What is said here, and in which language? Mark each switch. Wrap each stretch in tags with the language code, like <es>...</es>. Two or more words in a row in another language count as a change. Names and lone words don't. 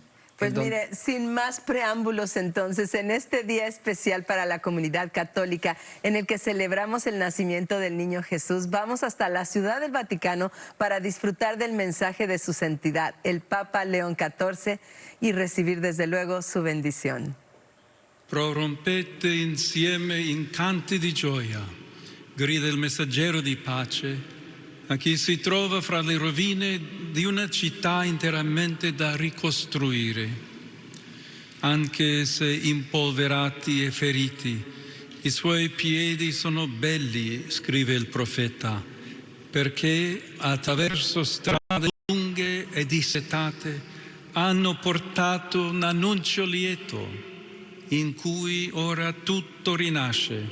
<es>Pues mire, sin más preámbulos entonces, en este día especial para la comunidad católica, en el que celebramos el nacimiento del niño Jesús, vamos hasta la Ciudad del Vaticano para disfrutar del mensaje de su santidad, el Papa León XIV, y recibir desde luego su bendición.</es> <it>Prorompete insieme in canti di gioia, grida il messaggero di pace, a chi si trova fra le rovine di una città interamente da ricostruire. Anche se impolverati e feriti, i suoi piedi sono belli, scrive il profeta, perché attraverso strade lunghe e dissetate hanno portato un annuncio lieto in cui ora tutto rinasce.</it>